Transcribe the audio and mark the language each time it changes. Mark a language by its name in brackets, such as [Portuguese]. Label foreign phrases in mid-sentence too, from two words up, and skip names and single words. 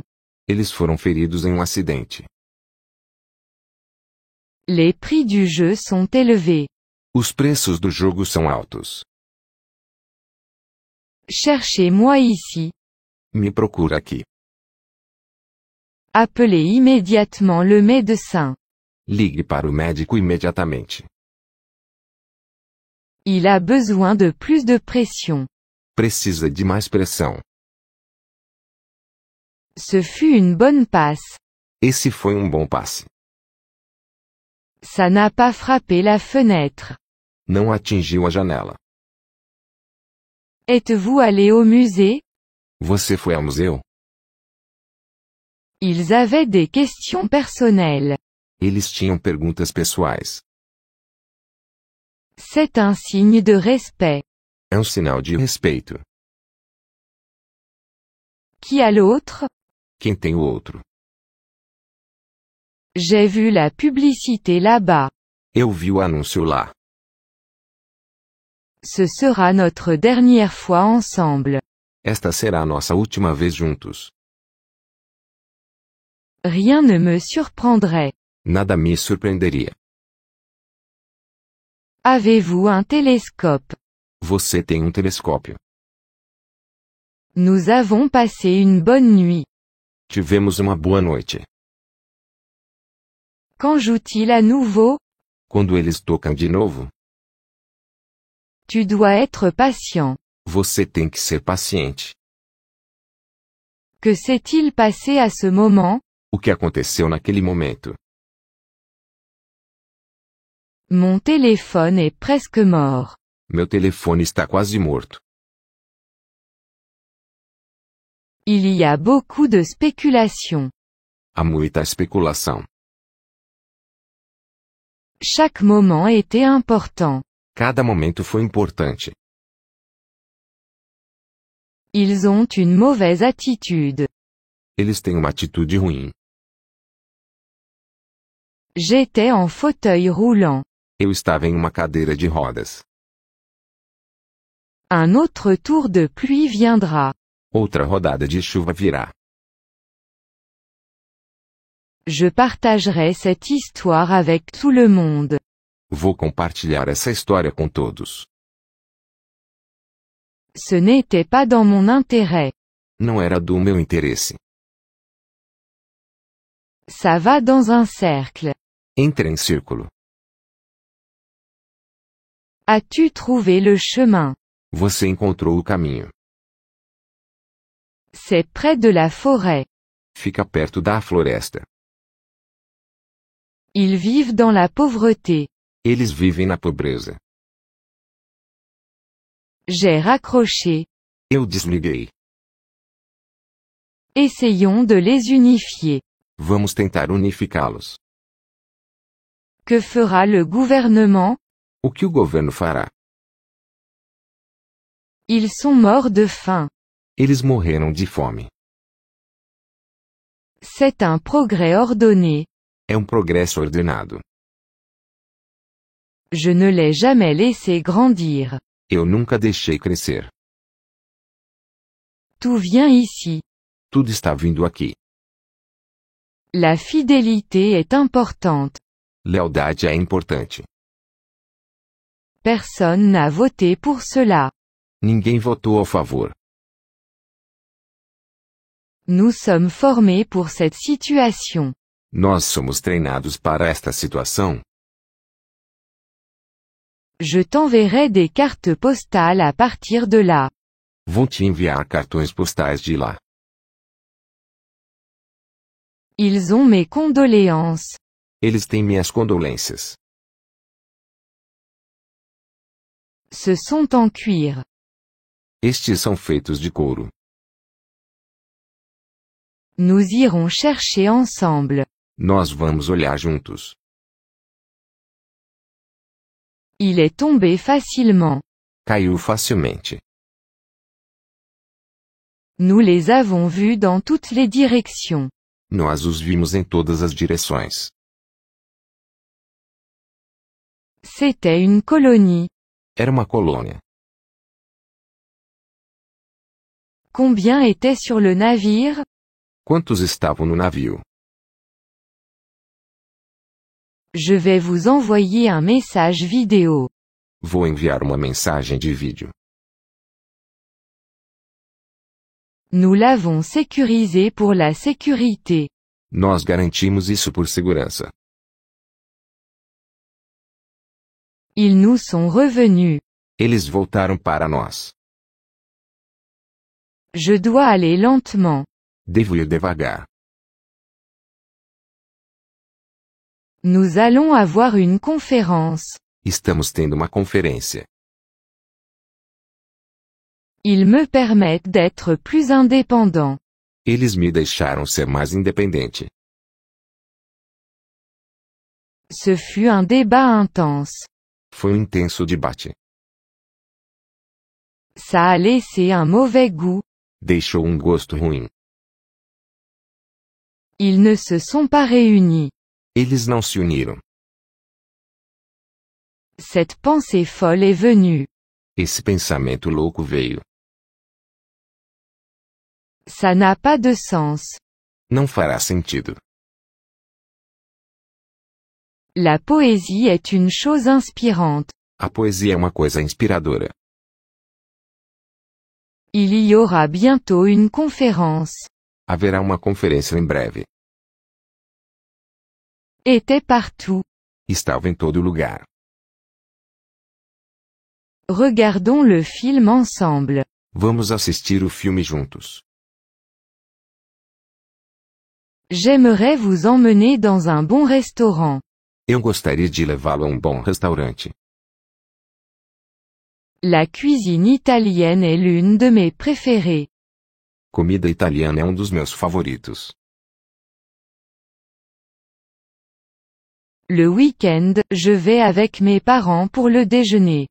[Portuguese] Eles foram feridos em acidente. [French] Les prix du jeu sont élevés. [Portuguese] Os preços do jogo são altos. [French] Cherchez-moi ici. [Portuguese] Me procura aqui. [French] Appelez immédiatement le médecin. [Portuguese] Ligue para o médico imediatamente. [French] Il a besoin de plus de pression. [Portuguese] Precisa de mais pressão. [French] Ce fut une bonne passe. [Portuguese] Esse foi bom passe. [French] Ça n'a pas frappé la fenêtre. [Portuguese] Não atingiu a janela. [French] Êtes-vous allé au musée? [Portuguese] Você foi ao museu? [French] Ils avaient des questions personnelles. [Portuguese] Eles tinham perguntas pessoais. [French] C'est un signe de respect. [Portuguese] É sinal de respeito. [French] Qui a l'autre? [Portuguese] Quem tem o outro? [French] J'ai vu la publicité là-bas. [Portuguese] Eu vi o anúncio lá. [French] Ce sera notre dernière fois ensemble. [Portuguese] Esta será a nossa última vez juntos. [French] Rien ne me surprendrait. [Portuguese] Nada me surpreenderia. [French] Avez-vous un télescope? [Portuguese] Você tem telescópio. [French] Nous avons passé une bonne nuit. [Portuguese] Tivemos uma boa noite. [French] Quand joue-t-il à nouveau? [Portuguese] Quando eles tocam de novo, [French] Tu dois être patient. [Portuguese] você tem que ser paciente. [French] Que s'est-il passé à ce moment? [Portuguese] O que aconteceu naquele momento? [French] Mon téléphone est presque mort. [Portuguese] Meu telefone está quase morto. [French] Il y a beaucoup de spéculation. [Portuguese] Há muita especulação. [French] Chaque moment était important. [Portuguese] Cada momento foi importante. [French] Ils ont une mauvaise attitude. [Portuguese] Eles têm uma atitude ruim. [French] J'étais en fauteuil roulant. [Portuguese] Eu estava em uma cadeira de rodas. [French] Un autre tour de pluie viendra. [Portuguese] Outra rodada de chuva virá. [French] Je partagerai cette histoire avec tout le monde. [Portuguese] Vou compartilhar essa história com todos. [French] Ce n'était pas dans mon intérêt. [Portuguese] Não era do meu interesse. [French] Ça va dans un cercle. [Portuguese] Entre em círculo. [French] As-tu trouvé le chemin? [Portuguese] Você encontrou o caminho. [French] C'est près de la forêt. [Portuguese] Fica perto da floresta. [French] Ils vivent dans la pauvreté. [Portuguese] Eles vivem na pobreza. [French] J'ai raccroché. [Portuguese] Eu desliguei. [French] Essayons de les unifier. [Portuguese] Vamos tentar unificá-los. [French] Que fera le gouvernement? [Portuguese] O que o governo fará? [French] Ils sont morts de faim. [Portuguese] Eles morreram de fome. [French] C'est un progrès ordonné. [Portuguese] É progresso ordenado. [French] Je ne l'ai jamais laissé grandir. [Portuguese] Eu nunca deixei crescer. [French] Tout vient ici. [Portuguese] Tudo está vindo aqui. [French] La fidélité est importante. [Portuguese] Lealdade é importante. [French] Personne n'a voté pour cela. [Portuguese] Ninguém votou a favor. [French] Nous sommes formés pour cette situation. [Portuguese] Nós somos treinados para esta situação. [French] Je t'enverrai des cartes postales à partir de là. [Portuguese] Vou te enviar cartões postais de lá. [French] Ils ont mes condoléances. [Portuguese] Eles têm minhas condolências. [French] Ce sont en cuir. [Portuguese] Estes são feitos de couro. [French] Nous irons chercher ensemble. [Portuguese] Nós vamos olhar juntos. [French] Il est tombé facilement. [Portuguese] Caiu facilmente. [French] Nous les avons vus dans toutes les directions. [Portuguese] Nós os vimos em todas as direções. [French] C'était une colonie. [Portuguese] Era uma colônia. [French] Combien étaient sur le navire? [Portuguese] Quantos estavam no navio? [French] Je vais vous envoyer un message vidéo. [Portuguese] Vou enviar uma mensagem de vídeo. [French] Nous l'avons sécurisé pour la sécurité. [Portuguese] Nós garantimos isso por segurança. [French] Ils nous sont revenus. [Portuguese] Eles voltaram para nós. [French] Je dois aller lentement. [Portuguese] Devo ir devagar. [French] Nous allons avoir une conférence. [Portuguese] Estamos tendo uma conferência. [French] Ils me permettent d'être plus indépendant. [Portuguese] Eles me deixaram ser mais independente. [French] Ce fut un débat intense. [Portuguese] Foi um intenso debate. [French] Ça a laissé un mauvais goût. [Portuguese] Deixou um gosto ruim. [French] Ils ne se sont pas réunis. [Portuguese] Eles não se uniram. [French] Cette pensée folle est venue. [Portuguese] Esse pensamento louco veio. [French] Ça n'a pas de sens. [Portuguese] Não fará sentido. [French] La poésie est une chose inspirante. [Portuguese] A poesia é uma coisa inspiradora. [French] Il y aura bientôt une conférence. [Portuguese] Haverá uma conferência em breve. [French] Était partout. [Portuguese] Estava em todo lugar. [French] Regardons le film ensemble. [Portuguese] Vamos assistir o filme juntos. [French] J'aimerais vous emmener dans un bon restaurant. [Portuguese] Eu gostaria de levá-lo a um bom restaurante. [French] La cuisine italienne est l'une de mes préférées. [Portuguese] Comida italiana é um dos meus favoritos. [French] Le week-end, je vais avec mes parents pour le déjeuner.